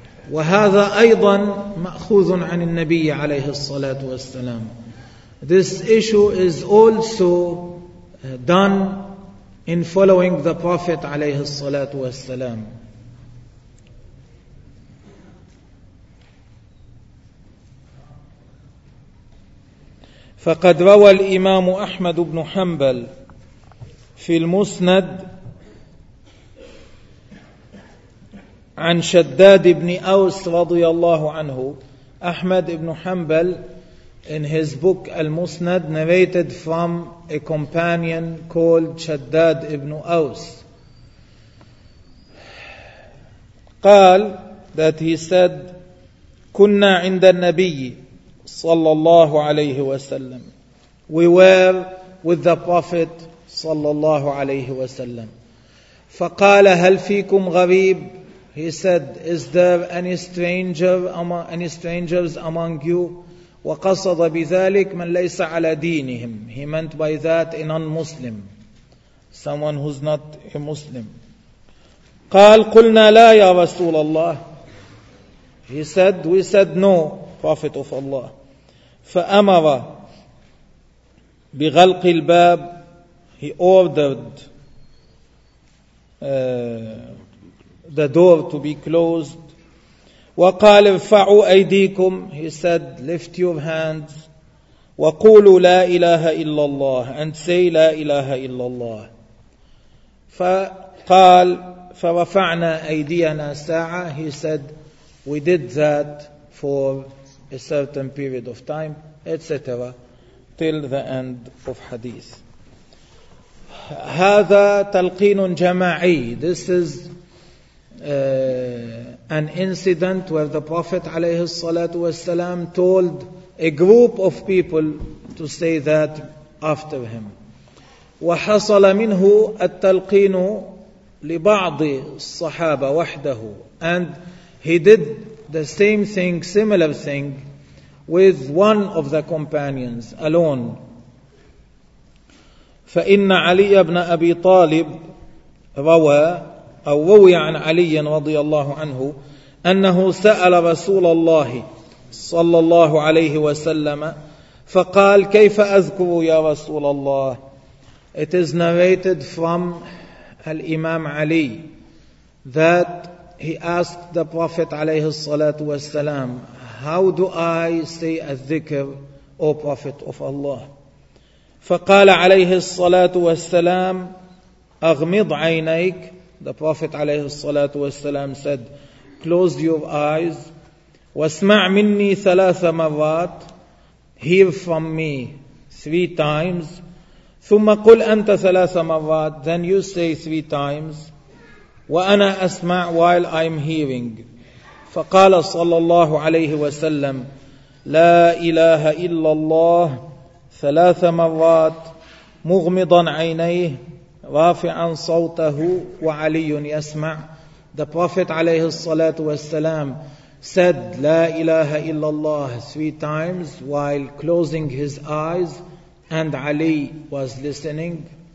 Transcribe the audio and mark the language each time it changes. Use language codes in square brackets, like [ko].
[ar] وهذا أيضا مأخوذ عن النبي عليه الصلاة والسلام. [en] This issue is also done in following the Prophet عليه الصلاة والسلام. [ar] فقد روى الإمام أحمد بن حنبل في المسند عن شداد بن أوس رضي الله عنه. [en] أحمد بن حنبل in his book Al-Musnad narrated from a companion called Shaddad ibn Aws. [ar] قال [en] that he said [ar] كنا عند النبي صلى الله عليه وسلم. [en] We were with the Prophet صلى الله عليه وسلم. [ar] فقال هل فيكم غريب؟ [en] He said, is there any strangers among you? [ar] وقصد بذلك من ليس على دينهم. [en] He meant by that a non-Muslim, someone who's not a Muslim. [ar] قال قلنا لا يا رسول الله. [en] He said, we said no, Prophet of Allah. [ar] فأمر بغلق الباب. [en] He ordered the door to be closed. [ar] وقال ارفعوا أيديكم. [en] He said, lift your hands. [ar] وقولوا لا إله إلا الله. [en] And say [ar] لا إله إلا الله. فقال فرفعنا أيدينا ساعة. [en] He said, we did that for a certain period of time, etc. till the end of hadith. [ar] هذا تلقين جماعي. [en] This is an incident where the Prophet عليه الصلاة والسلام told a group of people to say that after him. [ar] وحصل منه التلقين لبعض الصحابة وحده. [en] And he did the same thing, similar thing with one of the companions alone. [ar] فإن علي بن أبي طالب روى أو روي عن علي رضي الله عنه أنه سأل رسول الله صلى الله عليه وسلم فقال كيف أذكر يا رسول الله. [en] It is narrated from الإمام علي that he asked the Prophet عليه الصلاة والسلام, how do I say الذكر, O Prophet of Allah. [ar] فقال عليه الصلاة والسلام أغمض عينيك. [en] The Prophet عليه الصلاة والسلام said, close your eyes. [ar] واسمع مني ثلاث مرات. [en] Hear from me three times. [ar] ثم قل أنت ثلاث مرات. [en] Then you say three times. [ar] وأنا أسمع [en] while I'm hearing. [ar] فقال صلى الله عليه وسلم لا إله إلا الله ثلاث مرات مغمضا عينيه رافعا صوته وعلي يسمع. [en] The Prophet عليه الصلاة والسلام said لا إله إلا الله three times while closing his eyes and Ali was listening.